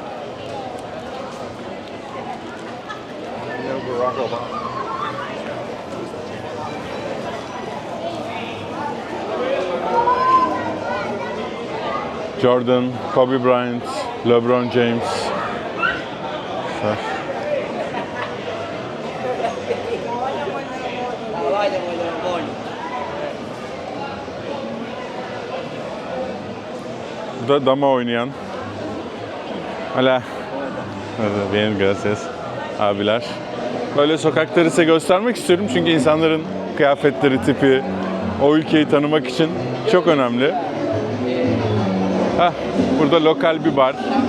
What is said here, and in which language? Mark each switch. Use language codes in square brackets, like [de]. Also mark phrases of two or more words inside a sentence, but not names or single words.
[tr] Jordan, Kobe Bryant, LeBron James. Burada dama oynayan. [es] Hola. Bien, gracias. [tr] Abiler. Böyle sokakları size göstermek istiyorum çünkü insanların kıyafetleri, tipi, o ülkeyi tanımak için çok önemli. Burada lokal bir bar.